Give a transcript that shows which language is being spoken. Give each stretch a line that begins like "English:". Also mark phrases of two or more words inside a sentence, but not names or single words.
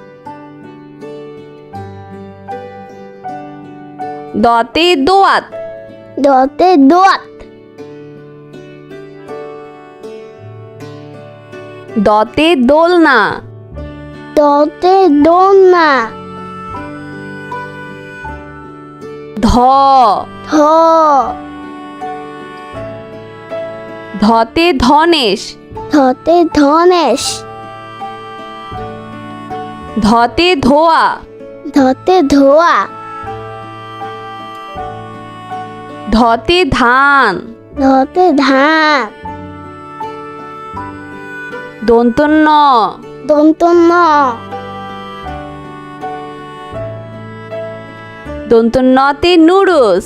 Bangla: দতে দোয়াত ডতে দোয়াত দতে দোলনা ডতে দোলনা ধ থ ধতে ধনেশ ধতে ধনেশ। ধতে ধোয়া। ধতে ধোয়া। ধতে ধান। ধতে ধান। দন্তন্য। দন্তন্য। দন্তন্যতে নুডলস।